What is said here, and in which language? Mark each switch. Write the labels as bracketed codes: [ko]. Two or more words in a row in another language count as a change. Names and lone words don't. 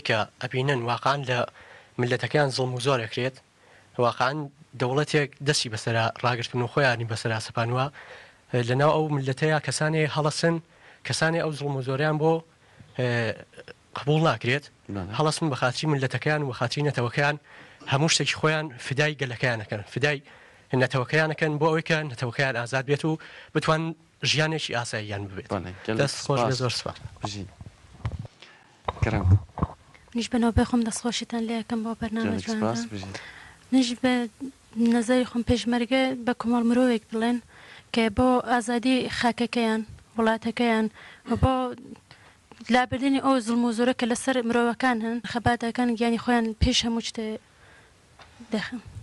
[ckb] کە ئەبینن واقعان لە ملەتەکان زڵم و زۆرەکرێت واقعان دەوڵەتێک دەستی بەسەرا ڕاگرتن و خۆیانی بەسەرا سەپانوە لەناو ئەو ملەتەیە کەسانێ هەڵەسن کەسانی ئەو زڵم و زۆریان بۆ قبول ناکرێت هەڵەسن بە خاطری ملەتەکان و خاطری نەتەوەکەیان هەموو شتێکی خۆیان فدای گەلەکەیانەکەن فدای نەتەوەکەیانەکەن بۆ ئەوەی کە نەتەوەکەیان ئازاد بێت و بتوان ژیانێکی ئاساییان ببێت دەست خۆش لە زۆر سپاس نیش بەنەوە خۆم دەستخۆشیتان لێەکەم بۆ بەرنامە جوان نش بە نظری خۆم پێشمەرگە بە کۆمەڵ مرۆڤێک بڵێن کە بۆ ئازادی خاکەکەیان وڵاتەکەیان بۆ لابردنی ئەو زڵم و زۆرە کە لەسەر مرۆڤەکان هەن خەباتەکان گیانی خۆیان پێش هەموو شتێ دەخن